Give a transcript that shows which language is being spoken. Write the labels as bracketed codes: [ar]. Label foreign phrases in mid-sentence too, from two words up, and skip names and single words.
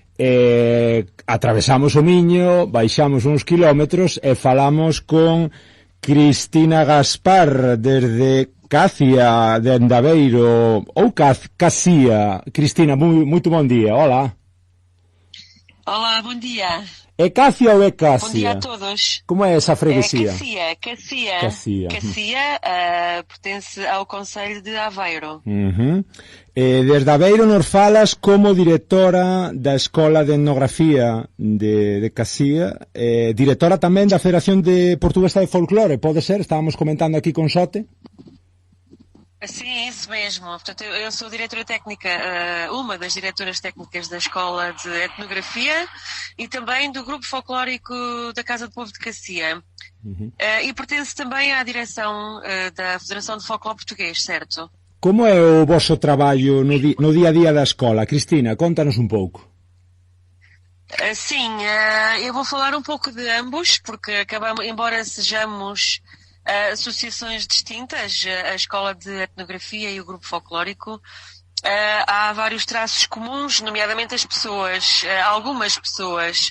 [gl] atravesamos o Miño, baixamos uns kilómetros e falamos con Cristina Gaspar, desde Cacia de Andaveiro, ou Cacia. Cristina, moito bon día, hola. [pt] Olá, bom dia. [gl] É Cacia ou é Cásia? [pt] Bom dia a todos. Como é essa freguesia? É Cacia. Cacia pertence ao Concello de Aveiro. [gl] Desde Aveiro nos falas como directora da Escola de Etnografía de Cacia, directora tamén da Federación de Portuguesa de Folclore, pode ser? Estábamos comentando aquí con Sote. [pt] Sim, isso mesmo. Portanto, eu sou diretora técnica, uma das diretoras técnicas da Escola de Etnografia e também do Grupo Folclórico da Casa do Povo de Cacia. E pertence também à direção da Federação de Folclore Português, certo? [gl] Como é o vosso traballo no día a día da escola? Cristina, contanos un pouco. [pt] Sim, eu vou falar um pouco de ambos, porque acabamos, embora sejamos associações distintas, a Escola de Etnografia e o Grupo Folclórico, há vários traços comuns, nomeadamente as pessoas, algumas pessoas.